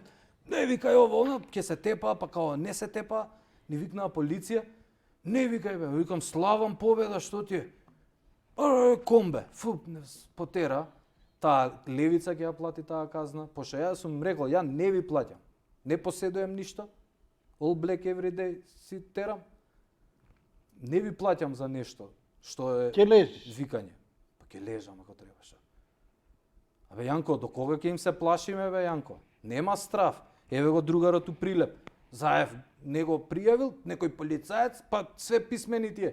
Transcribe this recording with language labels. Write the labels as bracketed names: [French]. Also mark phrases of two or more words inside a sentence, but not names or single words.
[Macedonian] Не викај ово, она ќе се тепа, па као не се тепа, ни викнаа полиција. Не викај бе, викам славам победа, што ти е? Комбе, потера, таа Левица ќе ја плати таа казна, пошто јас сум рекол, [Serbian] ја не ви плаќам, не поседуjem ништо, [English] all black every day [Macedonian] си терам, не ви плаќам за нешто, што е Ќе лежиш. викање. Па ќе лежам ако требаше. Абе Јанко, до кога ќе им се плашиме бе Јанко? Нема страв. Еве го другарот у Прилеп. Заев него пријавил, некој полицаец, [Serbian] па све писмени тие.